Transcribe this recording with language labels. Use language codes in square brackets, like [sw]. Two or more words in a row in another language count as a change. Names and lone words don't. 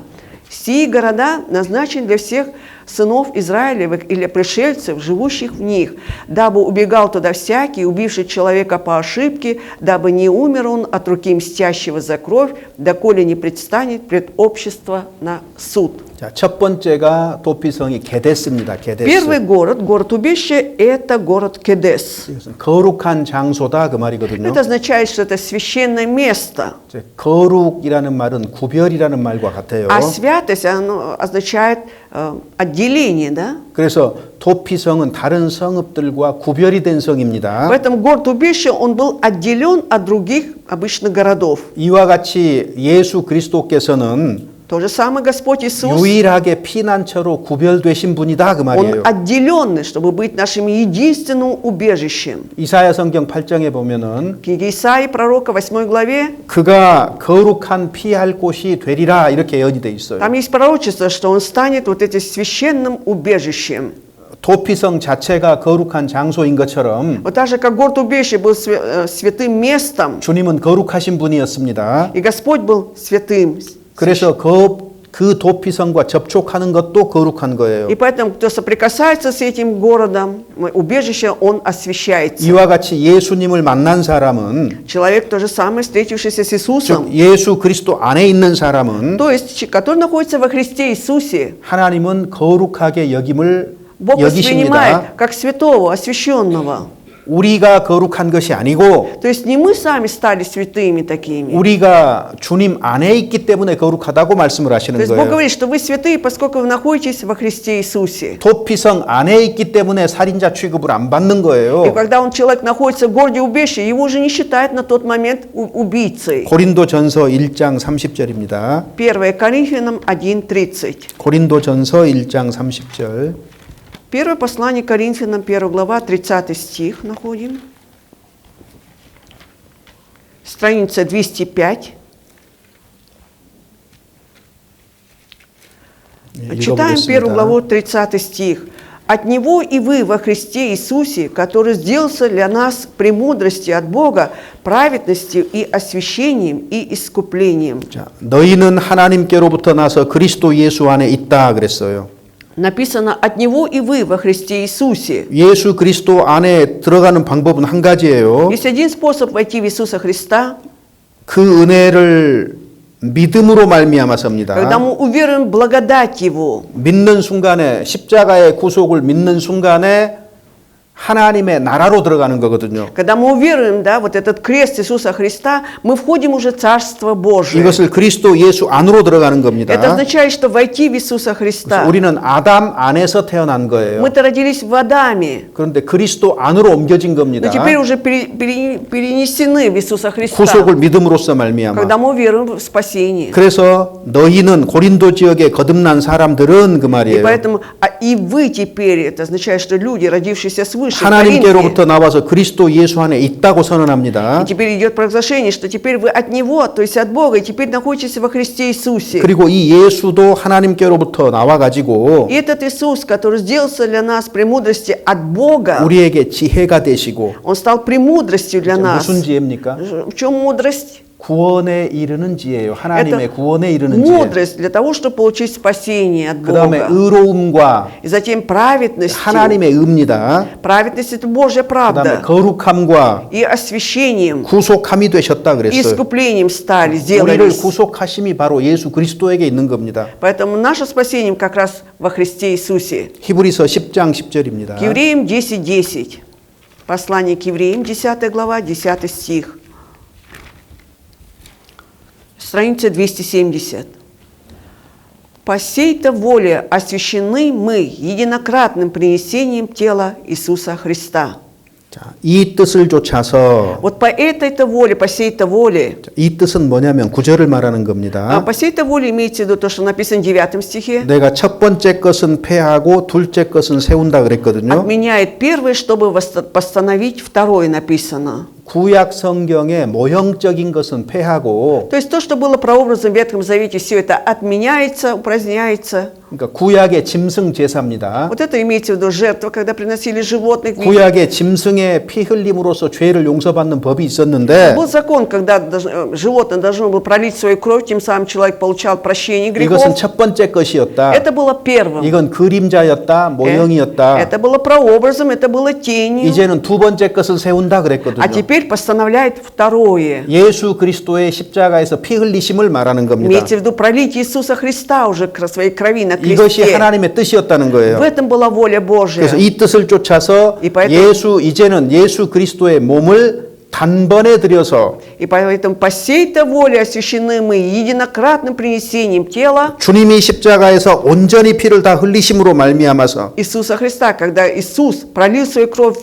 [ru] Сии города назначены для всех сынов Израилевых или пришельцев, живущих в них, дабы убегал туда всякий, убивший человека по ошибке, дабы не умер он от руки мстящего за кровь, доколе не предстанет пред общество на суд». [ko] 자, 첫 번째가 도피성이 게데스입니다. 게데스. [ru] Первый город, город-убежище, это город Кедес. [ko] 이것은 거룩한 장소다 그 말이거든요. [ru] Это означает, что это священное место. [ko] 이제 거룩이라는 말은 구별이라는 말과 같아요. [ru] А святость, оно означает отделение, да? [ko] 그래서 도피성은 다른 성읍들과 구별이 된 성입니다. [ru] Поэтому город-убежище, он был отделен от других обычных городов. [ko] 이와 같이 예수 그리스도께서는 [ru] То же самое Господь Иисус, [ko] 유일하게 피난처로 구별되신 분이다 그 [ru] он [ko] 말이에요. [ru] отделенный, чтобы быть нашим единственным убежищем. [ko] 이사야 성경 8장에 보면은 [ru] Книга Исаии, пророка, 8 главе, [ko] 그가 거룩한 피할 곳이 되리라 이렇게 예언이 돼 있어요. [ru] там есть пророчество, что он станет вот этим священным убежищем. [ko] 도피성 자체가 거룩한 장소인 것처럼 [ru] Вот так же, как город-убежище был святым местом, [ko] 주님은 거룩하신 분이었습니다. [ru] и Господь был святым. [ko] 그래서 그 도피성과 접촉하는 것도 거룩한 거예요. [ru] И поэтому, кто соприкасается с этим городом, убежище, он освящается. [ko] 이와 같이 예수님을 만난 사람은 [ru] Человек, то же самое, встретившийся с [ko] 즉 [ru] Иисусом, [ko] 예수 그리스도 안에 있는 사람은 [ru] то есть, который находится во Христе Иисусе, [ko] 하나님은 거룩하게 여김을 [ru] Бог [ko] 여기십니다. [ru] воспринимает как святого, освященного. [ko] 우리가 거룩한 것이 아니고 [ru] То есть не мы сами стали святыми такими. [ko] 우리가 주님 안에 있기 때문에 거룩하다고 말씀을 [ru] То [ko] 하시는 [ru] есть Бог [ko] 거예요. [ru] говорит, что вы святые, поскольку вы находитесь во Христе Иисусе. [ko] 도피성 안에 있기 때문에 살인자 취급을 안 받는 [ru] И [ko] 거예요. [ru] когда человек находится в городе убежище, его уже не считают на тот момент убийцей. [ko] 고린도전서 1장 30절입니다. [ru] 1 Коринфянам 1:30. [ko] 고린도전서 1장 30절. [ru] Первое послание Коринфянам, 1 глава, 30 стих находим. Страница 205. Читаем 1 главу, 30 стих. «От Него и вы во Христе Иисусе, который сделался для нас премудростью от Бога, праведностью и освящением и искуплением». [ko] 자, 너희는 하나님께로부터 나서 그리스도 예수 안에 있다 그랬어요. [ru] Написано «от Него и вы во Христе Иисусе». [ko] 예수 그리스도 안에 들어가는 방법은 한 가지예요. [ru] Есть один способ войти в Иисуса Христа, [ko] 그 은혜를 믿음으로 [ru] когда [ko] 말미암아서입니다. [ru] мы уверуем в благодать Его. [ko] 믿는 순간에 십자가의 구속을 믿는 순간에 하나님의 나라로 들어가는 거거든요. [ru] Когда мы уверуем, да, вот этот крест Иисуса Христа, мы входим уже в Царство Божие. [ko] 이것을 그리스도 예수 안으로 들어가는 겁니다. [ru] Это означает, что войти в Иисуса Христа. [ko] 우리는 아담 안에서 태어난 거예요. [ru] Мы-то родились в Адаме, [ko] 그런데 그리스도 안으로 옮겨진 [ru] но [ko] 겁니다. [ru] теперь уже перенесены в Иисуса Христа, [ko] 구속을 믿음으로써 말미암아. [ru] когда мы веруем в спасение. [ko] 그래서 너희는 고린도 지역에 거듭난 사람들은 그 [ru] И [ko] 말이에요. [ru] поэтому, и вы теперь, это означает, что люди, родившиеся свыше, в [ko] 하나님께로부터 [ru] Коринфе, [ko] 나와서 그리스도 예수 안에 있다고 선언합니다. [ru] и теперь идет провозглашение, что теперь вы от Него, то есть от Бога, и теперь находитесь во Христе Иисусе. [ko] 그리고 이 예수도 하나님께로부터 나와가지고 [ru] И этот Иисус, который сделался для нас премудрости от Бога, [ko] 우리에게 지혜가 되시고 [ru] Он стал премудростью для нас. [ko] 무슨 지혜입니까? [ru] В чем мудрость? [ko] 구원에 이르는 지혜요. 하나님의 구원에 이르는 지혜. [ru] мудрость для того, чтобы получить спасение от [ko] 그 다음에 [ru] Бога. [ko] 의로움과 [ru] И затем праведностью. [ko] 하나님의 의입니다. [ru] Праведность – это Божья [ko] 그 다음에 [ru] правда. [ko] 거룩함과 [ru] И освящением, [ko] 구속함이 되셨다 [ru] и [ko] 그랬어요. [ru] искуплением стали, [ko] 우리를 [ru] сделались. [ko] 구속하심이 바로 예수 그리스도에게 있는 겁니다. [ru] Поэтому наше спасение как раз во Христе Иисусе. [ko] 히브리서 10장 10절입니다. [ru] К Евреям 10:10. Послание к Евреям, 10 глава, 10 стих. Страница 270. «По сей-то воле освящены мы единократным принесением тела Иисуса Христа». [ko] 자, 이 뜻을 좇아서 [ru] Вот по этой-то воле, по сей-то воле. [ko] 이 뜻은 뭐냐면 구절을 말하는 겁니다. [ru] По сей-то воле имеется в виду то, что написано в 9 стихе. [ko] 내가 첫 번째 것은 폐하고 둘째 것은 세운다 그랬거든요. [ru] Отменяет первое, чтобы постановить второе, написано. [ko] 구약 성경의 모형적인 것은 폐하고 [ru] То есть то, что было прообразом в Ветхом Завете, все это отменяется, упраздняется. [ko] 그러니까 구약의 짐승 제사입니다. [ru] Вот это имеется в виду жертва, когда приносили животных. [ko] 구약의 짐승의 피 흘림으로써 죄를 용서받는 법이 있었는데 [ru] Был закон, когда животное должно было пролить свою кровь, тем самым человек получал прощение грехов. [ko] 이것은 첫 번째 것이었다. [ru] Это было первым. [ko] 이건 그림자였다, 모형이었다. [ru] Это было прообразом, это было тенью. [ko] 이제는 두 번째 것을 세운다 그랬거든요. [ru] А теперь постановляет второе. [ko] 예수 그리스도의 십자가에서 피 흘리심을 말하는 겁니다. [ru] Имеется в виду пролитие Иисуса Христа уже своей крови на [ko] 이것이 [ru] кресте. [ko] 하나님의 뜻이었다는 [ru] В [ko] 거예요. [ru] этом была воля Божья. [ko] 그래서 이 뜻을 쫓아서 [ru] И поэтому- [ko] 이제는 예수 그리스도의 몸을 단번에 들여서 [ru] И поэтому по сей-то воле освящены мы единократным принесением тела [ko] 주님이 십자가에서 온전히 피를 다 흘리심으로 말미암아서 [ru] Иисуса Христа, когда Иисус пролил свою кровь